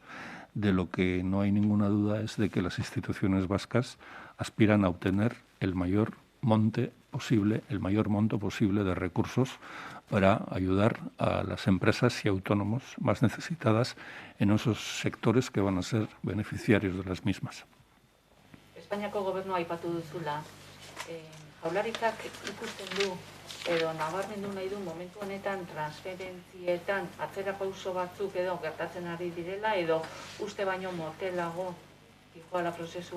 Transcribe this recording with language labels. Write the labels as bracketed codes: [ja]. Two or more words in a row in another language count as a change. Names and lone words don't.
[es] De lo que no hay ninguna duda es de que las instituciones vascas aspiran a obtener el mayor monto posible de recursos para ayudar a las empresas y autónomos más necesitadas en esos sectores que van a ser beneficiarios de las mismas. [eu] Espainiako gobernua aipatu duzula, jaurlaritzak ikusten du edo nabarmendu nahi du momentu honetan transferentzietan atzera pauso batzuk edo gertatzen ari direla edo uste baino motelago dijoala prozesua?